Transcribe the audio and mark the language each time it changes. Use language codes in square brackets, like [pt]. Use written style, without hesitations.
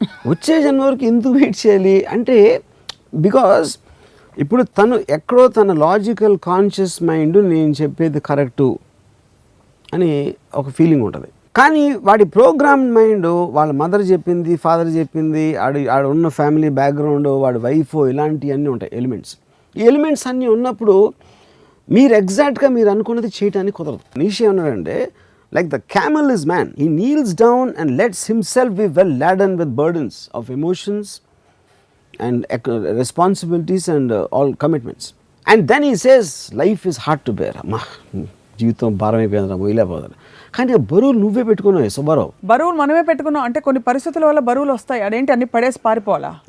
[te] వచ్చే జన్మ వరకు ఎందుకు వెయిట్ చేయాలి అంటే, బికాస్ ఇప్పుడు తను ఎక్కడో తన లాజికల్ కాన్షియస్ మైండ్ నేను చెప్పేది కరెక్టు అని ఒక ఫీలింగ్ ఉంటుంది, కానీ వాడి ప్రోగ్రామ్ మైండ్ వాళ్ళ మదర్ చెప్పింది, ఫాదర్ చెప్పింది, ఆడ ఉన్న ఫ్యామిలీ బ్యాక్గ్రౌండ్, వాడి వైఫ్, ఇలాంటివన్నీ ఉంటాయి ఎలిమెంట్స్. ఈ ఎలిమెంట్స్ అన్నీ ఉన్నప్పుడు మీరు ఎగ్జాక్ట్గా మీరు అనుకున్నది చేయడానికి కుదరదు. నీషే ఉన్నాడంటే, [en] like the camel is man, he kneels down and lets himself be well laden with burdens of emotions and responsibilities and all commitments, and then he says life is hard to bear. [te] అమ్మా జీవితం భారం అయిపోయిందిరా, మొయిలేపోతారు. కానీ ఆ బరువులు నువ్వే పెట్టుకున్నావు సుబ్బారావు. బరువులు మనమే పెట్టుకున్నాం అంటే కొన్ని పరిస్థితుల వల్ల బరువులు వస్తాయి, అదేంటి అన్ని పడేసి పారిపోవాలా?